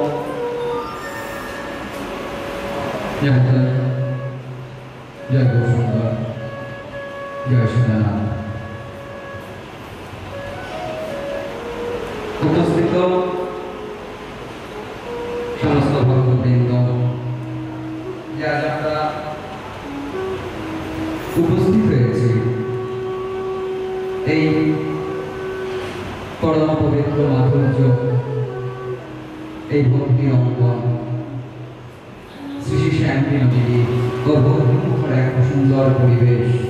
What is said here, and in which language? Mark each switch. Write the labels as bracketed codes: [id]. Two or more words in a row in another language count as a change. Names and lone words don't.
[sa] जय जय गौर जय श्रीनाथ। [bn] উপস্থিত সমস্ত ভক্তবৃন্দ উপস্থিত হয়েছে এই পরম পবিত্র মাধুর্য এই ভক্তি অঙ্গন শ্রী শ্রী শ্যামলী নদী গর্ভমুখর এক সুন্দর পরিবেশ।